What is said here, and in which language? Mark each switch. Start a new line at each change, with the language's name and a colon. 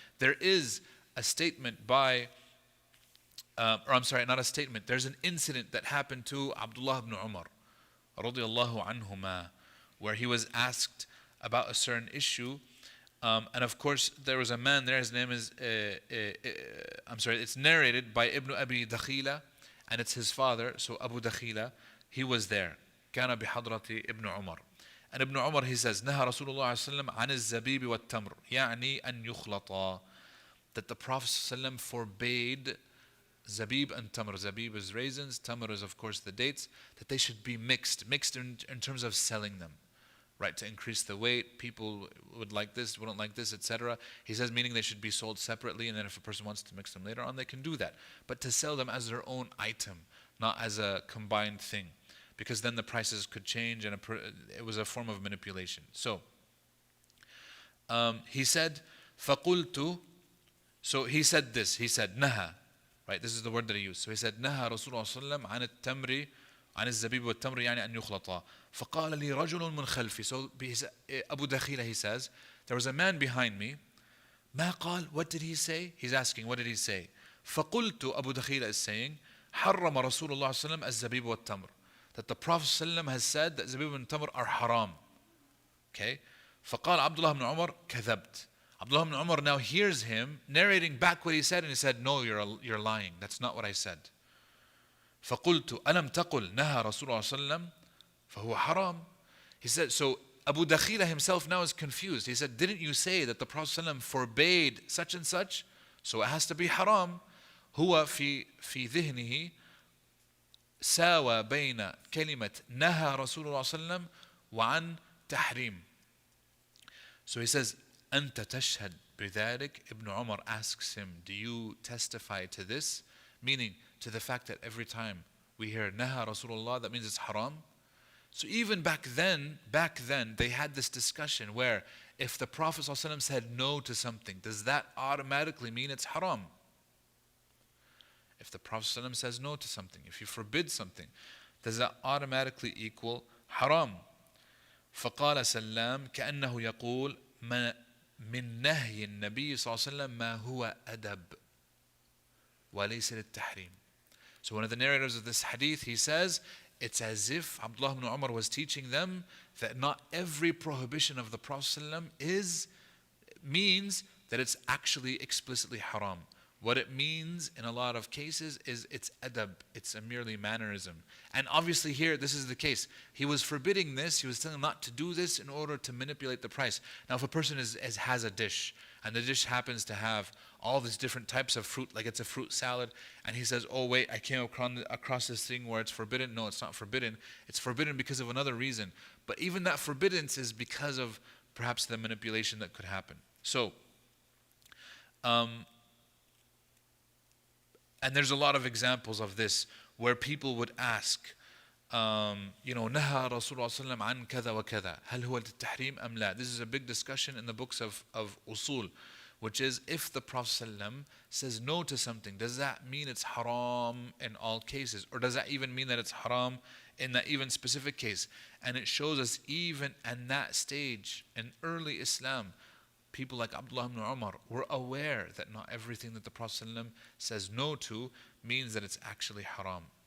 English: There is a statement by, not a statement, there's an incident that happened to Abdullah ibn Umar radiyallahu anhuma, where he was asked about a certain issue. And of course, there was a man there, his name is, it's narrated by Ibn Abi Dakhila, and it's his father, so Abu Dakhila, he was there.
Arabic: كان بحضرة ابن عمر.
English: And Ibn Umar, he says,
Arabic: نهى رسول الله صلى الله عليه وسلم عن الزبيب والتمر يعني أن يخلطا.
English: That the Prophet صلى الله عليه وسلم forbade zabib and tamr. Zabib is raisins, tamr is of course the dates, that they should be mixed in terms of selling them. Right, to increase the weight, people would like this, wouldn't like this, etc. He says, meaning they should be sold separately, and then if a person wants to mix them later on, they can do that. But to sell them as their own item, not as a combined thing, because then the prices could change, and it was a form of manipulation. So, he said,
Arabic: فَقُلْتُ.
English: So he said this, he said,
Arabic: نَهَا.
English: Right, this is the word that he used.
Arabic: So he said, نَهَا رسول الله صلى الله عليه وسلم عن التمر عن الزبيب والتمر يعني أن يخلطا. فقال لي رجل من خلفي.
English: So Abu Dakhila, he says, there was a man behind me.
Arabic: ما قال,
English: what did he say? He's asking, what did he say?
Arabic: فقلت,
English: Abu Dakhila is saying,
Arabic: حرم رسول الله صلى الله عليه وسلم الزبيب والتمر.
English: That the Prophet صلى الله عليه وسلم has said that zabib and tamr are haram. Okay?
Arabic: فقال عبد الله بن عمر كذبت.
English: Abdullah ibn Umar now hears him narrating back what he said, and he said, no, you're lying. That's not what I said.
Arabic: فقلت ألم تقل نهى رسول الله صلى الله عليه وسلم فهو حرام.
English: He said, so Abu Dakhila himself now is confused. He said, didn't you say that the Prophet صلى الله عليه وسلم forbade such and such? So it has to be haram.
Arabic: هو في ذهنه ساوى بين كلمة نهى رسول الله صلى الله عليه وسلم وعن تحريم.
English: So he says,
Arabic: أنت تشهد بذلك.
English: Ibn Umar asks him, do you testify to this? Meaning to the fact that every time we hear Naha Rasulullah, that means it's haram. So even back then, they had this discussion where if the Prophet ﷺ said no to something, does that automatically mean it's haram? If the Prophet ﷺ says no to something, if you forbid something, does that automatically equal haram?
Arabic: فقال سلام كأنه يقول من نهي النبي صلى الله عليه وسلم ما هو أدب وليس للتحريم.
English: So one of the narrators of this hadith, he says, it's as if Abdullah ibn Umar was teaching them that not every prohibition of the Prophet ﷺ means that it's actually explicitly haram. What it means in a lot of cases is it's adab, it's a merely mannerism. And obviously here, this is the case. He was forbidding this, he was telling them not to do this in order to manipulate the price. Now if a person has a dish, and the dish happens to have all these different types of fruit, like it's a fruit salad, and he says, oh wait, I came across this thing where it's forbidden. No, it's not forbidden. It's forbidden because of another reason. But even that forbiddance is because of perhaps the manipulation that could happen. So, and there's a lot of examples of this where people would ask,
Arabic: نهى رسول الله صلى الله عليه وسلم عن كذا وكذا هل هو للتحريم أم لا?
English: This is a big discussion in the books of usul, which is if the Prophet ﷺ says no to something, does that mean it's haram in all cases? Or does that even mean that it's haram in that even specific case? And it shows us even at that stage in early Islam, people like Abdullah ibn Umar were aware that not everything that the Prophet ﷺ says no to means that it's actually haram.